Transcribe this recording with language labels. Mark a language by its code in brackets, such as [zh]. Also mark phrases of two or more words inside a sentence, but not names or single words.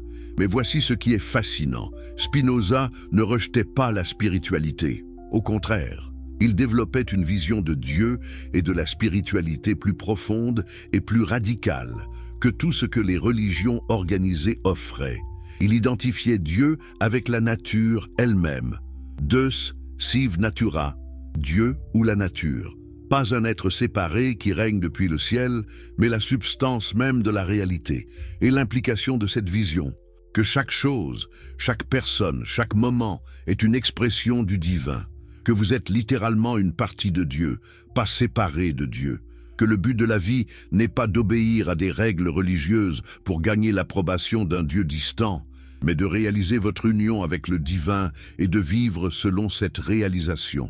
[fr] Mais voici ce qui est fascinant. Spinoza ne rejetait pas la spiritualité. Au contraire, il développait une vision de Dieu et de la spiritualité plus profonde et plus radicale que tout ce que les religions organisées offraient. Il identifiait Dieu avec la nature elle-même. [la] Deus sive natura, [fr] Dieu ou la nature. Pas un être séparé qui règne depuis le ciel, mais la substance même de la réalité. Et l'implication de cette vision, que chaque chose, chaque personne, chaque moment est une expression du divin, que vous êtes littéralement une partie de Dieu, pas séparé de Dieu, que le but de la vie n'est pas d'obéir à des règles religieuses pour gagner l'approbation d'un Dieu distant, mais de réaliser votre union avec le divin et de vivre selon cette réalisation.